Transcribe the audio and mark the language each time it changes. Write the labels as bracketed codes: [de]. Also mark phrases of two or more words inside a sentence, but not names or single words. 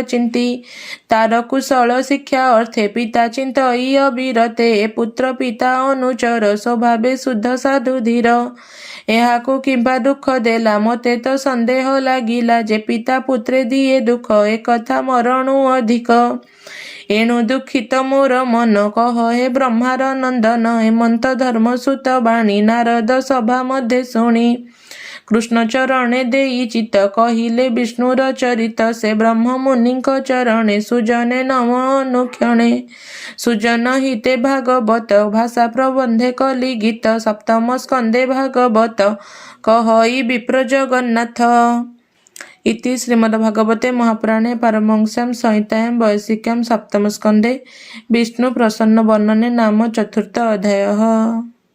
[or] ଚିନ୍ତି ତାର କୁଶଳ ଶିକ୍ଷା ଅର୍ଥେ ପିତା ଚିନ୍ତଇ ଅବିରତେ ଏ ପୁତ୍ର ପିତା ଅନୁଚର ସ୍ୱଭାବେ ଶୁଦ୍ଧ ସାଧୁ ଧୀର ଏହାକୁ କିମ୍ବା ଦୁଃଖ ଦେଲା ମୋତେ ତ ସନ୍ଦେହ ଲାଗିଲା ଯେ ପିତା ପୁତ୍ରେ ଦିଏ ଦୁଃଖ ଏକଥା ମରଣୁ ଅଧିକ ଏଣୁ ଦୁଃଖିତ ମୋର ମନ କହ ହେ ବ୍ରହ୍ମାର ନନ୍ଦନ ହେମନ୍ତ ଧର୍ମସୂତ ବାଣୀ ନାରଦ ସଭା ମଧ୍ୟେ ଶୁଣି କୃଷ୍ଣ ଚରଣେ ଦେଇ ଚିତ କହିଲେ ବିଷ୍ଣୁର ଚରିତ ସେ ବ୍ରହ୍ମ ମୁନିକ ଚରଣେ ସୁଜନେ ନମ ଅନୁକ୍ଷଣେ ସୁଜନ ହିତେ ଭାଗବତ ଭାଷା ପ୍ରବନ୍ଧେ କଳି ଗୀତ ସପ୍ତମ ସ୍କନ୍ଦେ ଭାଗବତ କହଇ ବିପ୍ର ଜଗନ୍ନାଥ [sa] इति श्रीमद्भागवते महापुराणे पारमहंस्यां संहितायां वैशिष्ट्यां सप्तमस्कन्धे विष्णु प्रसन्न वर्णने नाम चतुर्थ अध्यायः।